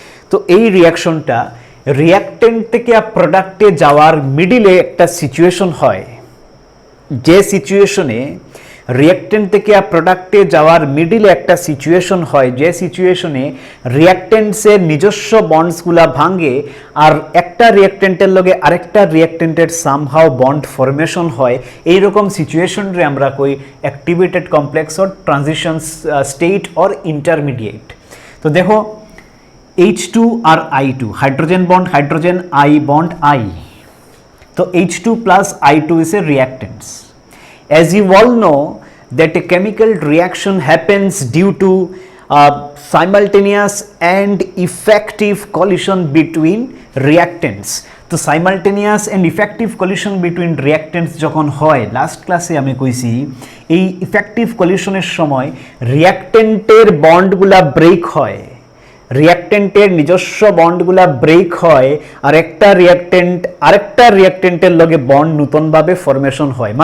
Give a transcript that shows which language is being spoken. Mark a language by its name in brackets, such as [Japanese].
[Bangla] তো এই রিয়াকশনটা রিয়াক্টেন্ট থেকে প্রোডাক্টে যাওয়ার মিডিলে একটা সিচুয়েশন হয়, যে সিচুয়েশনে রিয়াক্টেন্ট থেকে প্রোডাক্টে যাওয়ার মিডিলে একটা সিচুয়েশন হয়, যে সিচুয়েশনে রিয়াক্টেন্টসের নিজস্ব বন্ডসগুলা ভাঙে আর একটা রিয়াক্টেন্টের লগে আরেকটা রিয়াক্টেন্টের সামহাও বন্ড ফরমেশন হয়, এইরকম সিচুয়েশনরে আমরা কই activated complex or transition state or intermediate. তো দেখো H2 আর I2, hydrogen bond hydrogen, I bond I. [English] So H2 plus I2 is a reactants. As you all know that a chemical reaction happens due to simultaneous and effective collision between reactants. [Bangla] তো [English] simultaneous and effective collision between reactants [Bangla] যখন হয়, last ক্লাসে আমি কইছি এই effective কলিশনের সময় রিয়াক্টেন্টের বন্ডগুলা break হয়, রিয়াক্টেন্টের নিজস্ব বন্ডগুলা ব্রেক হয় আর একটা রিয়াক্টেন্ট আরেকটা রিয়াক্টেন্টের লগে বন্ড নতুনভাবে ফরমেশন হয়।